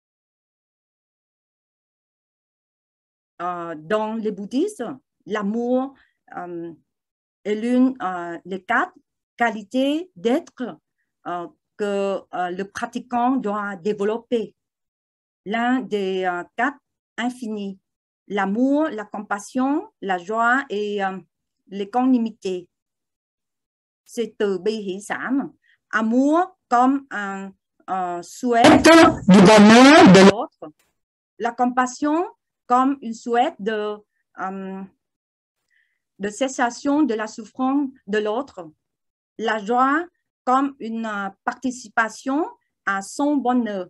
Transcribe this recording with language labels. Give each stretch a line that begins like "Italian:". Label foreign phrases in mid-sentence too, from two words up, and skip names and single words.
French: Dans le bouddhisme, l'amour est l'une des 4 qualités d'être que le pratiquant doit développer. L'un des 4 infinis, l'amour, la compassion, la joie et l'équanimité.
Vietnamese: C'est từ bi hỷ xả.
French: Amour comme un souhait du bonheur de l'autre. La compassion comme une souhait de cessation de la souffrance de l'autre. La joie comme une participation à son bonheur.